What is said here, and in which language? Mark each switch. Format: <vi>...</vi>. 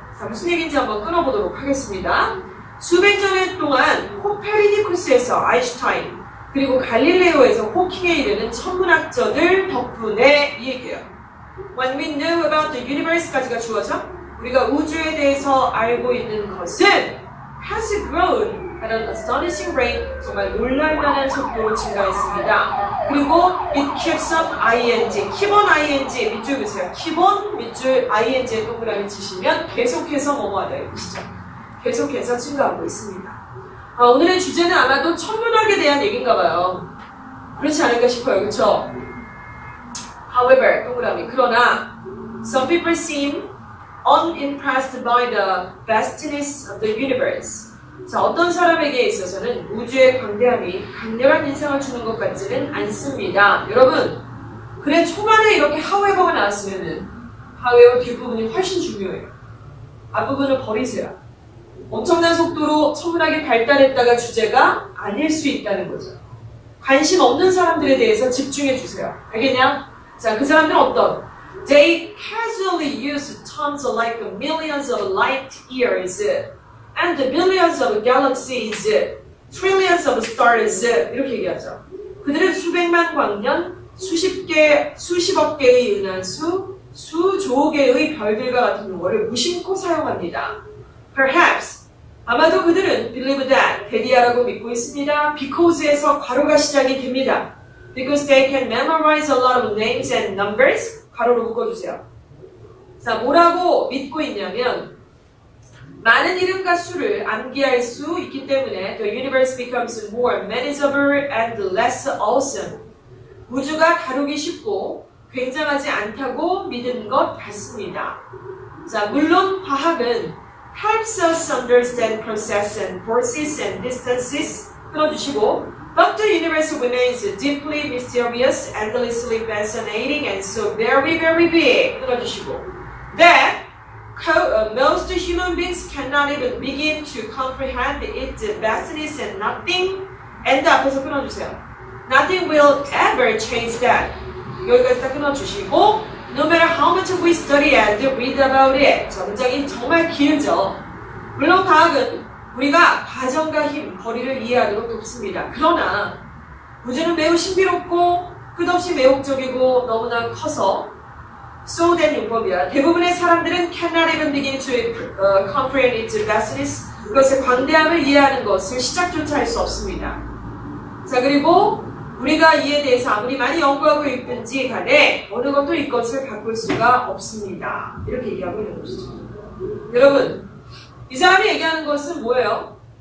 <ko>자, 무슨 얘기인지 한번 끊어보도록 하겠습니다. 수백 년 동안 코페르니쿠스에서 아인슈타인 그리고 갈릴레오에서 호킹에 이르는 천문학자들 덕분에 이 얘기예요.</ko> <en>When we know about the universe</en> <ko>까지가 주어져 우리가 우주에 대해서 알고 있는 것은</ko> <en>has grown at an astonishing rate,</en> <ko>정말 놀랄만한 속도로 증가했습니다. 그리고 it keeps on ing, keep on ing 밑줄 보세요. keep on 밑줄 ing에 동그라미 치시면 계속해서 뭐뭐하다 이 뜻이죠. 계속해서 증가하고 있습니다. 오늘의 주제는 아마도 천문학에 대한 얘기인가 봐요. 그렇지 않을까 싶어요. 그렇죠? However, 동그라미. 그러나</ko> <en>some people seem unimpressed by the vastness of the universe.</en> <ko>자, 어떤 사람에게 있어서는 우주의 광대함이 강렬한 인상을 주는 것 같지는 않습니다. 여러분, 글의 초반에 이렇게 however가 나왔으면은 however 뒷부분이 훨씬 중요해요. 앞부분을 버리세요. 엄청난 속도로 천문학이 발달했다가 주제가 아닐 수 있다는 거죠. 관심 없는 사람들에 대해서 집중해 주세요. 알겠냐? 자, 그 사람들은 어떤?</ko> <en>They casually use terms like millions of light years and billions of galaxies, trillions of stars</en> <ko>이렇게 얘기하죠. 그들은 수백만 광년, 수십억 개의 은하수, 수조 개의 별들과 같은 용어를 무심코 사용합니다. Perhaps, 아마도 그들은</ko> <en>believe that,</en> <ko>대디하라고 믿고 있습니다. Because에서 괄호가 시작이 됩니다.</ko> <en>Because they can memorize a lot of names and numbers,</en> <ko>괄호로 묶어주세요. 자, 뭐라고 믿고 있냐면 많은 이름과 수를 암기할 수 있기 때문에</ko> <en>the universe becomes more manageable and less awesome.</en> <ko>우주가 다루기 쉽고 굉장하지 않다고 믿은 것 같습니다. 자, 물론 과학은</ko> <en>helps us understand process and forces and distances,</en> <ko>끊어주시고</ko> <en>but the universe remains deeply mysterious, endlessly fascinating, and so very, very big, 끊어주시고 that most human beings cannot even begin to comprehend its vastness and nothing, and</en> <ko>앞에서 끊어주세요.</ko> <en>Nothing will ever change that.</en> <ko>여기까지 다 끊어주시고</ko> <en>No matter how much we study and read about it.</en> <ko>문장이 정말 길죠. 물론 과학은 우리가 과정과 힘, 거리를 이해하도록 돕습니다. 그러나 우주는 매우 신비롭고 끝없이 매혹적이고 너무나 커서 소된 용법이야. 대부분의 사람들은</ko> <en>cannot even begin to comprehend its vastness.</en> <ko>그것의 광대함을 이해하는 것을 시작조차 할 수 없습니다. 자, 그리고 우리가 이에 대해서 아무리 많이 연구하고 있든지 간에 어느 것도 이것을 바꿀 수가 없습니다. 이렇게 얘기하고 있는 것이죠. 여러분, 이 사람이 얘기하는 것은 뭐예요?</ko>